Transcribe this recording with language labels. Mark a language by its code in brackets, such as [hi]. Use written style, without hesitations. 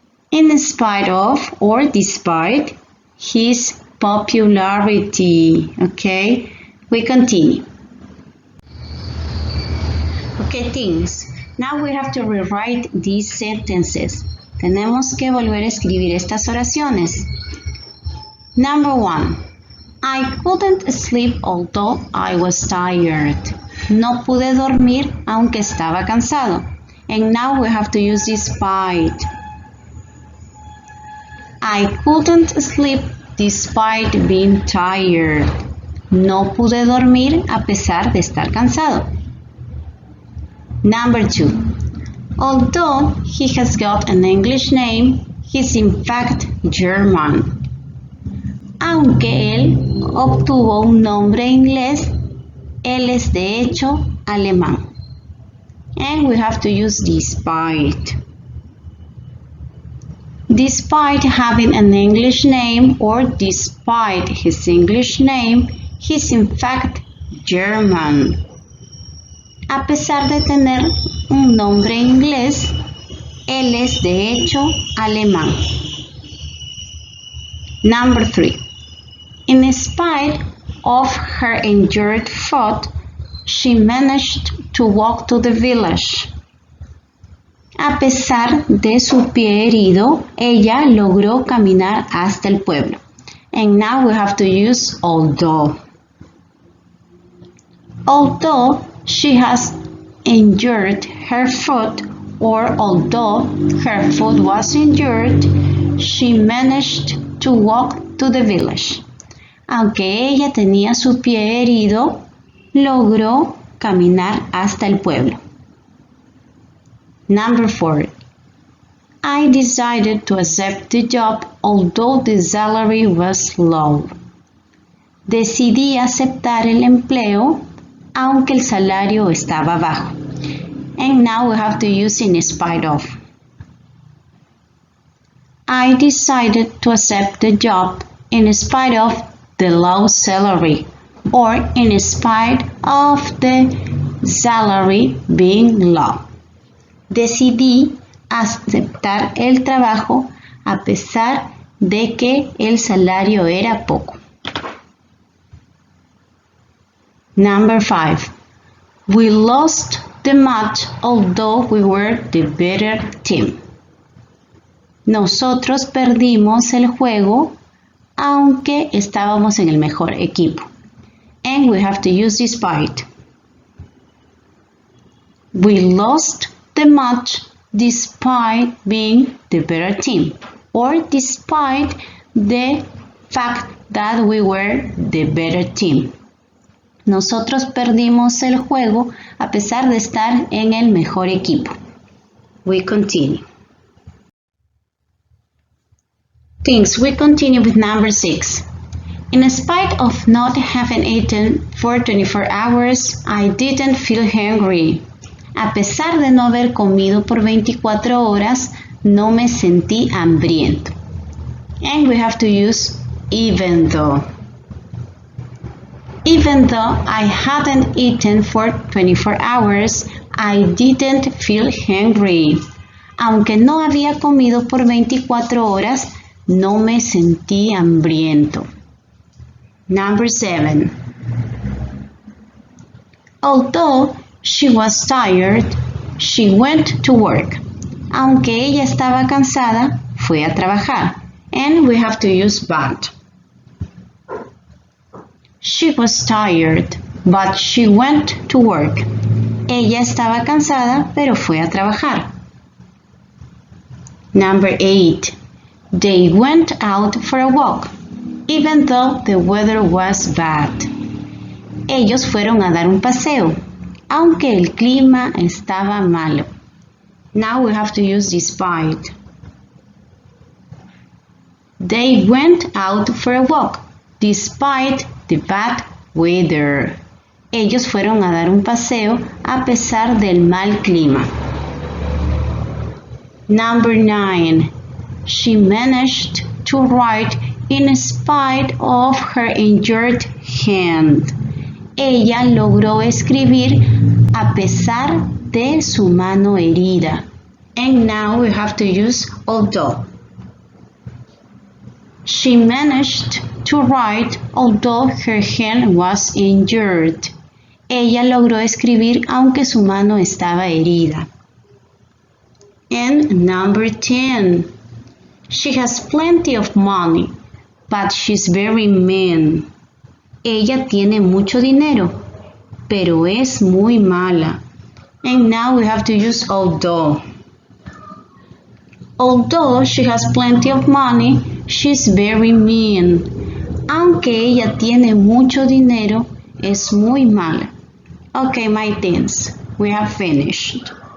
[en] In spite of or despite his popularity. Okay, we continue. Okay, things. Now we have to rewrite these sentences. [es] Tenemos que volver a escribir estas oraciones. [en] Number 1. I couldn't sleep although I was tired. [es] No pude dormir aunque estaba cansado. [en] And now we have to use despite. I couldn't sleep despite being tired. [es] No pude dormir a pesar de estar cansado. [en] Number 2. Although he has got an English name, he's in fact German. [es] Aunque él obtuvo un nombre inglés, él es de hecho alemán. [en] And we have to use despite. Despite having an English name or despite his English name, he's in fact German. [es] A pesar de tener un nombre inglés, él es de hecho alemán. [en] Number 3. In spite of her injured foot, she managed to walk to the village. [es] A pesar de su pie herido, ella logró caminar hasta el pueblo. [en] And now we have to use although. Although she has injured her foot, or although her foot was injured, she managed to walk to the village. [es] Aunque ella tenía su pie herido, logró caminar hasta el pueblo. [en] Number 4. I decided to accept the job although the salary was low. [es] Decidí aceptar el empleo aunque el salario estaba bajo. [en] And now we have to use in spite of. I decided to accept the job in spite of the low salary, or in spite of the salary being low. [es] Decidí aceptar el trabajo a pesar de que el salario era poco. [en] Number 5. We lost the match although we were the better team. [es] Nosotros perdimos el juego aunque estábamos en el mejor equipo. [en] And we have to use despite. We lost the match despite being the better team, or despite the fact that we were the better team. [es] Nosotros perdimos el juego a pesar de estar en el mejor equipo. [en] We continue. Things. We continue with number 6. In spite of not having eaten for 24 hours, I didn't feel hungry. [es] A pesar de no haber comido por 24 horas, no me sentí hambriento. [en] And we have to use even though. Even though I hadn't eaten for 24 hours, I didn't feel hungry. [es] Aunque no había comido por 24 horas, no me sentí hambriento. [en] Number 7. Although she was tired, she went to work. [es] Aunque ella estaba cansada, fue a trabajar. [en] And we have to use but. She was tired, but she went to work. [es] Ella estaba cansada, pero fue a trabajar. [en] Number 8. They went out for a walk, even though the weather was bad. [es] Ellos fueron a dar un paseo, aunque el clima estaba malo. [en] Now we have to use despite. They went out for a walk, despite the bad weather. [es] Ellos fueron a dar un paseo a pesar del mal clima. [en] Number 9. She managed to write in spite of her injured hand. [es] Ella logró escribir a pesar de su mano herida. [en] And now we have to use although. She managed to write although her hand was injured. [es] Ella logró escribir aunque su mano estaba herida. [en] And number 10. She has plenty of money, but she's very mean. [es] Ella tiene mucho dinero, pero es muy mala. [en] And now we have to use although. Although she has plenty of money, she's very mean. [es] Aunque ella tiene mucho dinero, es muy mala. [en] Okay, my teens, we have finished.